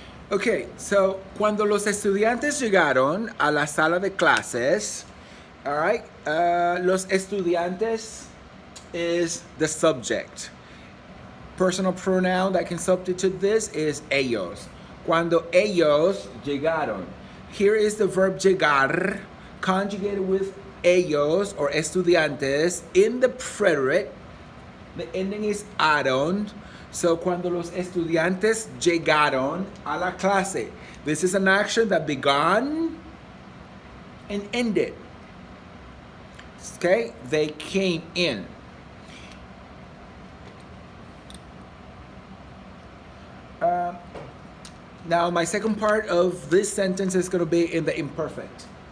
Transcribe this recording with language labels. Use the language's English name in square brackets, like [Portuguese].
[English] Okay, so [Spanish] cuando los estudiantes llegaron a la sala de clases, [English] all right, [Spanish] los estudiantes [English] is the subject. Personal pronoun that can substitute this is ellos. [Spanish] Cuando ellos llegaron. [English] Here is the verb llegar, conjugated with ellos or estudiantes in the preterite. The ending is aron. [Spanish] So cuando los estudiantes llegaron a la clase. [English] This is an action that began and ended. Okay, they came in. Now my second part of this sentence is going to be in the imperfect.